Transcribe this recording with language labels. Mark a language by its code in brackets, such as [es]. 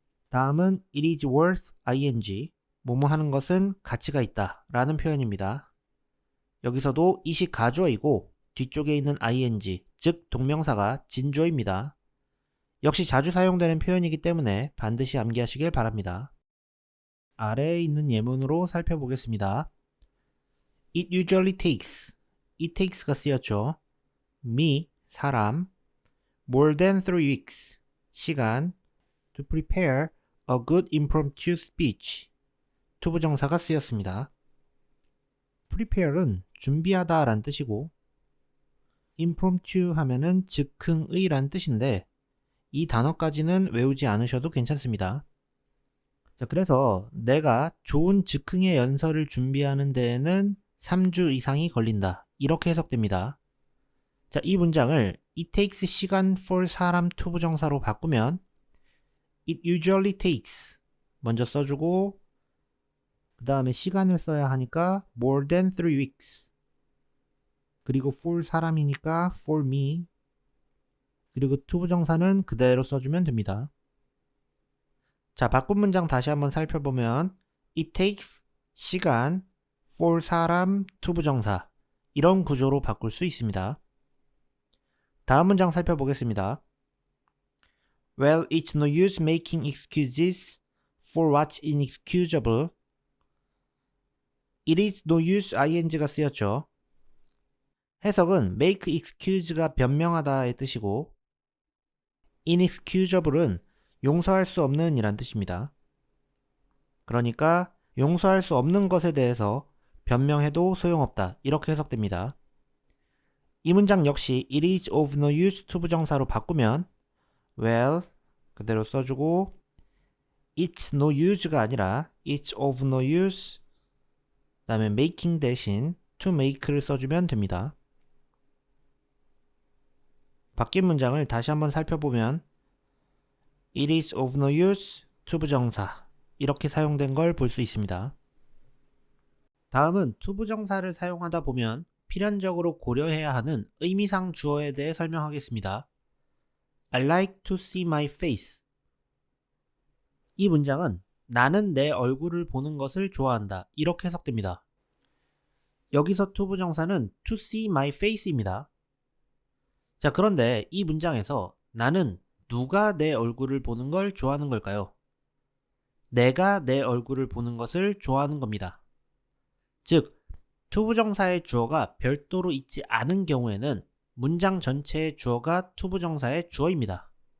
[ko] 다음은 [en] It is worth ing [ko] 뭐뭐 하는 것은 가치가 있다 라는 표현입니다. 여기서도 it이 가주어이고 뒤쪽에 있는 ing 즉 동명사가 진주어입니다. 역시 자주 사용되는 표현이기 때문에 반드시 암기하시길 바랍니다. 아래에 있는 예문으로 살펴보겠습니다. [en] It usually takes it takes가 쓰였죠. me 사람 more than 3 weeks 시간 to prepare a good impromptu speech [ko] 투부정사가 쓰였습니다. prepare은 준비하다 란 뜻이고 impromptu 하면은 즉흥의 란 뜻인데 이 단어까지는 외우지 않으셔도 괜찮습니다. 자, 그래서 내가 좋은 즉흥의 연설을 준비하는 데에는 3주 이상이 걸린다. 이렇게 해석됩니다. 자, 이 문장을 it takes 시간 for 사람 투부정사로 바꾸면 [en] it usually takes [ko] 먼저 써주고 그 다음에 시간을 써야 하니까 [en] more than 3 weeks [ko] 그리고 for 사람이니까 for me 그리고 투부정사는 그대로 써주면 됩니다. 자, 바꾼 문장 다시 한번 살펴보면 it takes 시간 for 사람 투부정사 이런 구조로 바꿀 수 있습니다. 다음 문장 살펴보겠습니다. [en] Well, it's no use making excuses for what's inexcusable. It is no use ing가 쓰였죠. [ko] 해석은 make excuse가 변명하다의 뜻이고 inexcusable은 용서할 수 없는 이란 뜻입니다. 그러니까 용서할 수 없는 것에 대해서 변명해도 소용없다 이렇게 해석됩니다. 이 문장 역시 it is of no use 투부정사로 바꾸면 well 그대로 써주고 it's no use가 아니라 [en] it's of no use [ko] 그 다음에 making 대신 to make를 써주면 됩니다. 바뀐 문장을 다시 한번 살펴보면 [en] it is of no use [ko] 투부정사 이렇게 사용된 걸 볼 수 있습니다. 다음은 투부정사를 사용하다 보면 필연적으로 고려해야 하는 의미상 주어에 대해 설명하겠습니다. [en] I like to see my face. [ko] 이 문장은 나는 내 얼굴을 보는 것을 좋아한다 이렇게 해석됩니다. 여기서 투부정사는 to see my face입니다. 자, 그런데 이 문장에서 나는 누가 내 얼굴을 보는 걸 좋아하는 걸까요? 내가 내 얼굴을 보는 것을 좋아하는 겁니다. 즉, 투부정사의 주어가 별도로 있지 않은 경우에는 문장 전체의 주어가 투부정사의 주어입니다.